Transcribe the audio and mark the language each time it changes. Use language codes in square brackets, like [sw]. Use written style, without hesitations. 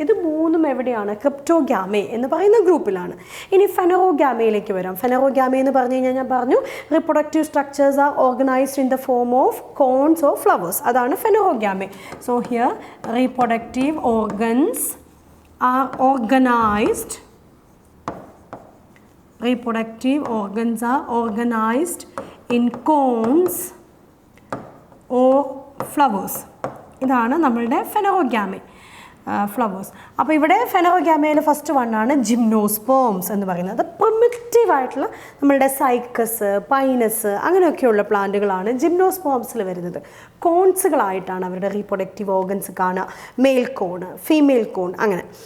[ml] ഇത് 3ഉം എവിടെയാണ്? ക്രിപ്റ്റോഗ്യാമെ എന്ന് പറയുന്ന ഗ്രൂപ്പിലാണ്. ഇനി ഫെനറോഗ്യാമയിലേക്ക് വരാം. ഫെനറോഗ്യാമെ എന്ന് പറഞ്ഞു കഴിഞ്ഞാൽ ഞാൻ പറഞ്ഞു [en] Reproductive structures are organized in the form of cones or flowers. [ml] അതാണ് ഫെനറോഗ്യാമെ. [en] So here reproductive organs are organized. Reproductive organs are organized in cones or flowers. [ml] ഇതാണ് നമ്മളുടെ ഫെനറോഗ്യാമെ ഫ്ലവേഴ്സ്. അപ്പോൾ ഇവിടെ ഫെനറോഗ്യാമയിൽ ഫസ്റ്റ് വണ്ണാണ് ജിംനോസ്പേംസ് എന്ന് പറയുന്നത്. പ്രിമിറ്റീവായിട്ടുള്ള നമ്മളുടെ സൈക്കസ്, പൈനസ് അങ്ങനെയൊക്കെയുള്ള പ്ലാന്റുകളാണ് ജിംനോസ്പേംസിൽ വരുന്നത്. കോൺസുകളായിട്ടാണ് അവരുടെ റീപ്രൊഡക്റ്റീവ് ഓർഗൻസ് കാണുക. മെയിൽ കോൺ, ഫീമെയിൽ കോൺ അങ്ങനെ.